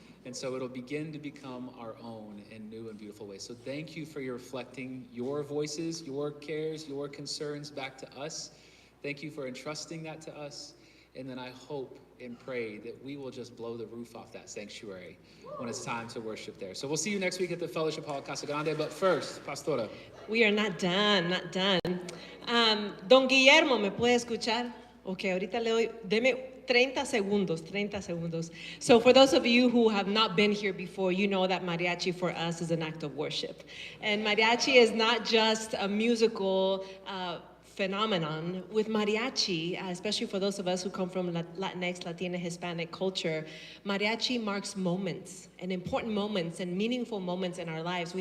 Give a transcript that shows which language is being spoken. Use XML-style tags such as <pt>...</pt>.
<en>And so it'll begin to become our own in new and beautiful ways. So thank you for your reflecting your voices, your cares, your concerns back to us. Thank you for entrusting that to us. And then I hope and pray that we will just blow the roof off that sanctuary when it's time to worship there. So we'll see you next week at the Fellowship Hall Casa Grande. But first, Pastora. We are not done, not done.</en> <es>Don Guillermo, ¿me puede escuchar? Ok, ahorita le doy, deme 30 segundos.</es> <en>So for those of you who have not been here before, you know that mariachi for us is an act of worship. And mariachi is not just a musical phenomenon. With mariachi, especially for those of us who come from Latinx, Latina, Hispanic culture, mariachi marks moments, and important moments and meaningful moments in our lives.</en>